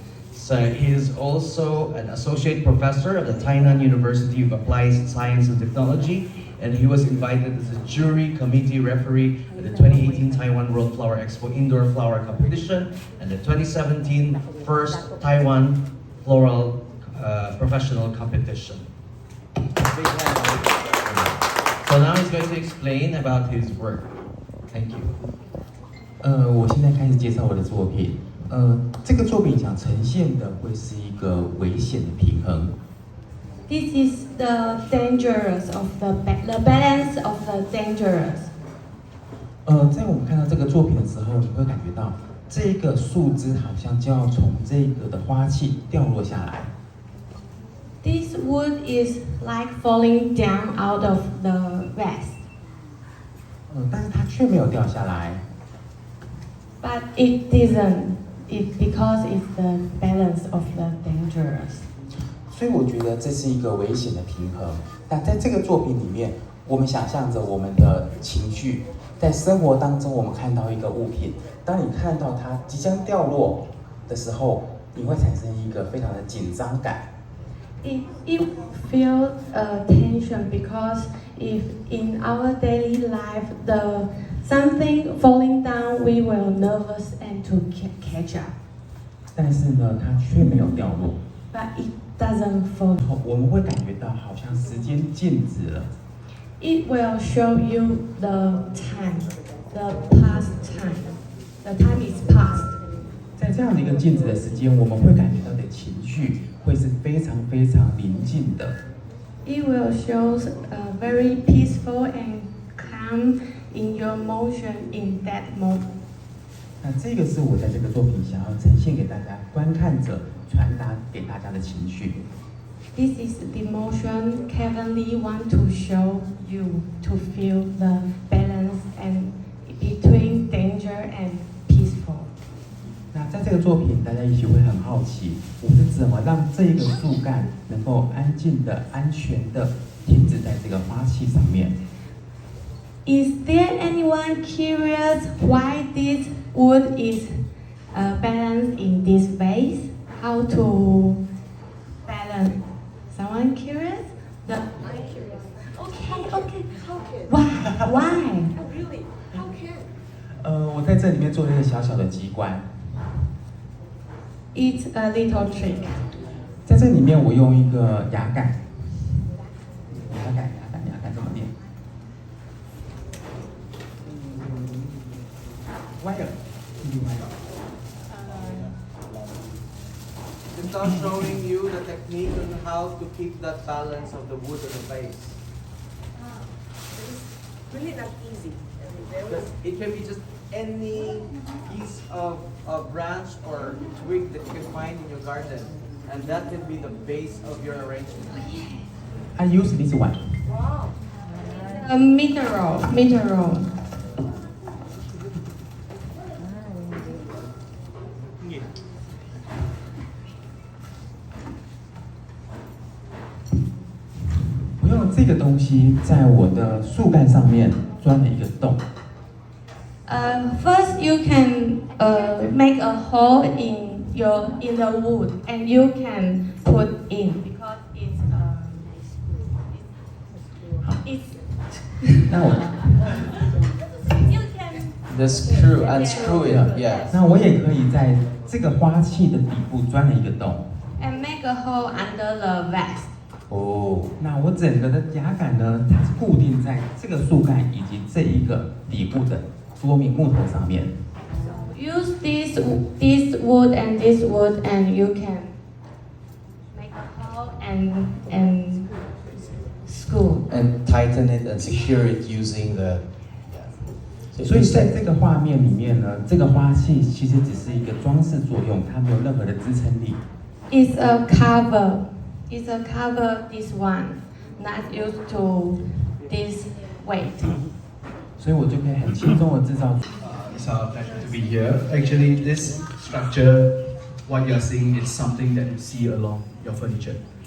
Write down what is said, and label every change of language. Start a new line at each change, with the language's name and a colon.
English: So he is also an associate professor of the Tainan University of Applied Science and Technology, and he was invited as a jury committee referee at the 2018 Taiwan World Flower Expo Indoor Flower Competition and the 2017 First Taiwan Floral Professional Competition. So now he's going to explain about his work. Thank you.
Chinese: 我现在开始介绍我的作品。这个作品想呈现的会是一个危险的平衡。
English: This is the dangerous of the balance of the dangerous.
Chinese: 在我们看到这个作品的时候，你会感觉到这个树枝好像就要从这个的花器掉落下来。
English: This wood is like falling down out of the vase.
Chinese: 但是它却没有掉下来。
English: But it didn't. It because it's the balance of the dangerous.
Chinese: 所以我觉得这是一个危险的平衡。那在这个作品里面，我们想象着我们的情绪，在生活当中，我们看到一个物品，当你看到它即将掉落的时候，你会产生一个非常的紧张感。
English: It feels tension because if in our daily life the something falling down, we will nervous and to catch up.
Chinese: 但是呢，它却没有掉落。
English: But it doesn't fall.
Chinese: 我们会感觉到好像时间静止了。
English: It will show you the time, the past time. The time is past.
Chinese: 在这样的一个静止的时间，我们会感觉到的情绪会是非常非常宁静的。
English: It will show very peaceful and calm in your motion in that moment.
Chinese: 那这个是我在这个作品想要呈现给大家观看者、传达给大家的情绪。
English: This is the emotion Kevin Lee want to show you to feel the balance and between danger and peaceful.
Chinese: 那在这个作品，大家也许会很好奇，我是怎么让这个树干能够安静的、安全的停止在这个花器上面。
English: Is there anyone curious why this wood is balanced in this vase? How to balance? Someone curious? I'm curious. Okay. How can? Why? Oh, really? How can?
Chinese: 我在这里面做了一个小小的机关。
English: It's a little trick.
Chinese: 在这里面，我用一个牙杆，怎么念？wire.
English: It's now showing you the technique on how to keep that balance of the wood on the base. It's really not easy. Because it can be just any piece of branch or twig that you can find in your garden, and that can be the base of your arrangement. I use this one. Wow. A mineral.
Chinese: 这个东西在我的树干上面钻了一个洞。
English: First, you can make a hole in the wood, and you can put in because it's
Chinese: 那我
English: you can The screw, unscrew it, yeah.
Chinese: 那我也可以在这个花器的底部钻了一个洞。
English: and make a hole under the vase.
Chinese: 哦，那我整个的牙杆呢，它是固定在这个树干以及这一个底部的多米木头上面。
English: Use this wood and this wood, and you can make a hole and screw. And tighten it and secure it using the.
Chinese: 所以在这个画面里面呢，这个花器其实只是一个装饰作用，它没有任何的支撑力。
English: It's a cover. It's a cover. This one, not used to this weight.
Chinese: 所以我就可以很轻松的制造。
English: It's our pleasure to be here. Actually, this structure, what you're seeing, is something that you see along your furniture.